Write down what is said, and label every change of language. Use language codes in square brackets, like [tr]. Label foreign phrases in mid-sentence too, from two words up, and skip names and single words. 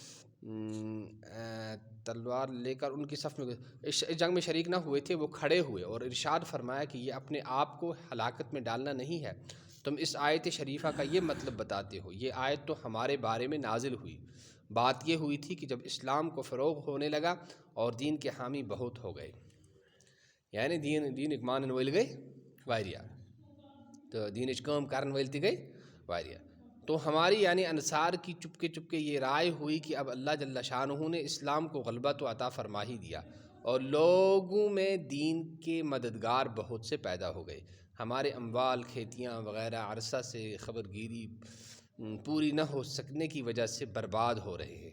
[ur] تلوار لے کر ان کی صف میں اس جنگ میں شریک نہ ہوئے تھے وہ کھڑے ہوئے اور ارشاد فرمایا کہ یہ اپنے آپ کو ہلاکت میں ڈالنا نہیں ہے تم اس آیت شریفہ کا یہ مطلب بتاتے ہو یہ آیت تو ہمارے بارے میں نازل ہوئی بات یہ ہوئی تھی کہ جب اسلام کو فروغ ہونے لگا اور دین کے حامی بہت ہو گئے یعنی [ks] دین مانن ول گئی واریاہ تو دینچ کام کرن ول تہِ گئی واریاہ [ur] تو ہماری یعنی انصار کی چپکے چپکے یہ رائے ہوئی کہ اب اللہ جل شانہ نے اسلام کو غلبہ تو عطا فرما ہی دیا اور لوگوں میں دین کے مددگار بہت سے پیدا ہو گئے۔ ہمارے اموال، کھیتیاں وغیرہ عرصہ سے خبر گیری پوری نہ ہو سکنے کی وجہ سے برباد ہو رہے ہیں۔